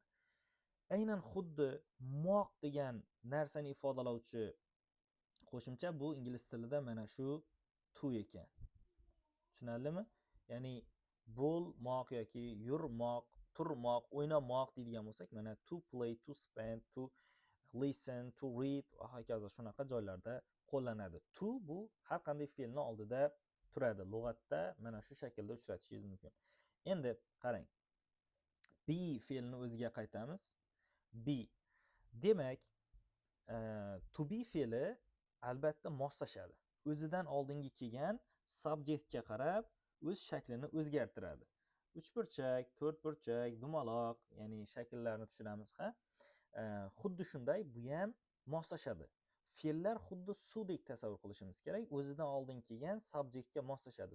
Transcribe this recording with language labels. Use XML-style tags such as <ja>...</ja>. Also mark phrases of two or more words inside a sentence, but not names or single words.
<uz>Aynan xuddi moq degan narsani ifodalovchi qo'shimcha bu ingliz tilida mana shu to ekan. Tushunarlimi? Ya'ni bo'lmoq yoki yurmoq, turmoq, o'ynamoq deydigan bo'lsak, mana</uz> <en>to play, to spend, to listen, to read</en> <uz>va hokazo shunaqa joylarda qo'llanadi. To bu har qanday fe'lni oldida turadi. Lug'atda mana shu shaklda uchratishingiz mumkin. Endi qarang. Be fe'lini o'ziga qaytamiz. Be. Demak,</uz> <en>to be</en> <uz>fe'li albatta moslashadi. O'zidan oldingi kelgan subjektga qarab o'z shaklini o'zgartiradi. Uchburchak, to'rtburchak, dumaloq, ya'ni shakllarni tushunamiz, ha? Xuddi shunday bu ham moslashadi. Fe'llar xuddi suvdek tasavvur qilishimiz kerak. O'zidan oldin kelgan subjektga moslashadi.</uz>